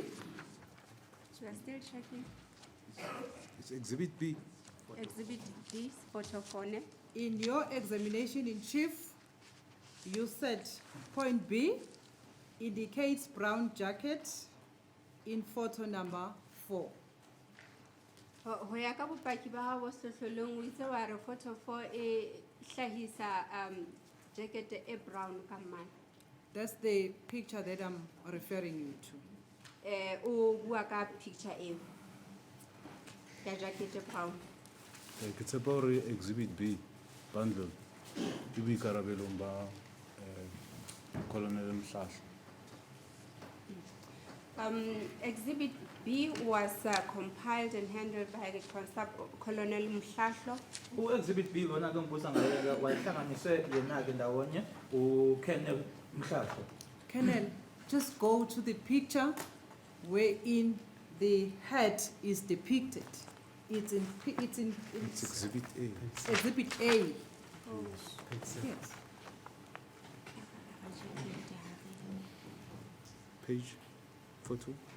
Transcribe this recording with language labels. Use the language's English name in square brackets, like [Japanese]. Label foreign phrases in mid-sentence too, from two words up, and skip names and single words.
[English] So we are still checking. It's Exhibit B. Exhibit B, photo 4. In your examination in chief, you said point B indicates brown jacket in photo number 4. [Southern Sotho] Ho ya ka bopaki ba hao bo sehlohlolong o itse wa re photo 4 e hlahisa jacket e brown ka mmala. [English] That's the picture that I'm referring you to. [Southern Sotho] O bua ka picture eo ya jacket e brown. Ke tshepa hore Exhibit B bundle ke boikarabelong ba Colonel Mhlahla. [English] Exhibit B was compiled and handled by the Constable Colonel Mhlahla. [Zulu] Exhibit B lona ke ngibuza ngayo wayihlanganise yena ke ndawonye uKenneth Mhlahla. [English] Colonel, just go to the picture wherein the head is depicted. It's Exhibit A. Exhibit A. Yes. Page, photo.